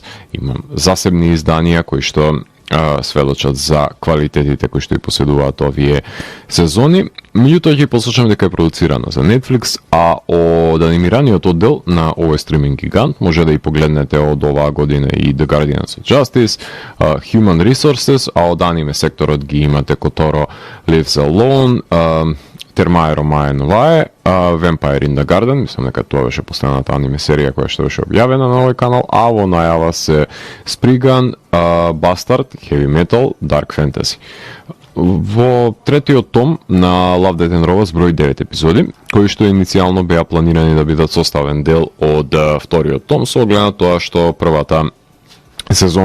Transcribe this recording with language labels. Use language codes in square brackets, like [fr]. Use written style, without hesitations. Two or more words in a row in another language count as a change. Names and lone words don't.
[mk] Имам засебни изданија кои што сведочат за квалитетите кои што и поседуваат овие сезони. Меѓутоа ќе посочам дека е продуцирана за Netflix, а од анимираниот оддел на овој стриминг гигант може да и погледнете од оваа година и The Guardians of Justice, Human Resources, а од аниме секторот ги имате Kotaro Lives Alone, Термаe Romae Novae, Vampire in the Garden, мислам дека тоа беше последната аниме серија која што беше објавена на овој канал, а во најава се Spriggan, Bastard, Heavy Metal, Dark Fantasy. Во третиот том на Love, Death and Robots број 9 епизоди, кои што иницијално беа планирани да бидат составен дел од вториот том, со оглед на тоа што првата сезона